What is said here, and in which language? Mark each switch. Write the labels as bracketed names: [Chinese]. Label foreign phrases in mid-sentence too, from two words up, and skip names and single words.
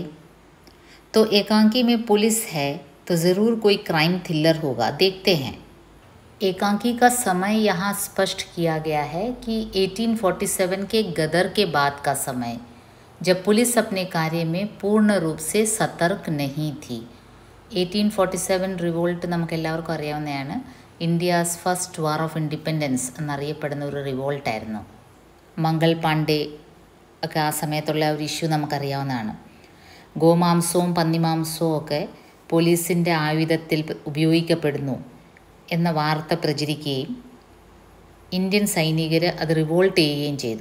[Hindi] तो एकांकी में पुलिस है तो ज़रूर कोई [English] crime thriller [Hindi] होगा, देखते हैं। एकांकी का समय यहाँ स्पष्ट किया गया है कि 1847 के गदर के बाद का समय, जब पुलिस अपने कार्य में पूर्ण रूप से सतर्क नहीं थी। [Malayalam] 1847 റിവോൾട്ട് നമുക്കെല്ലാവർക്കും അറിയാവുന്നതാണ്. [English] India's first war of independence [Malayalam] എന്നറിയപ്പെടുന്ന ഒരു റിവോൾട്ടായിരുന്നു. മംഗൾ പാണ്ഡെ ഒക്കെ ആ സമയത്തുള്ള ഒരു ഇഷ്യൂ നമുക്കറിയാവുന്നതാണ്. ഗോമാംസവും പന്നിമാംസവും ഒക്കെ പോലീസിൻ്റെ ആയുധത്തിൽ ഉപയോഗിക്കപ്പെടുന്നു എന്ന വാർത്ത പ്രചരിക്കുകയും ഇന്ത്യൻ സൈനികർ അത് റിവോൾട്ട് ചെയ്യുകയും ചെയ്തു.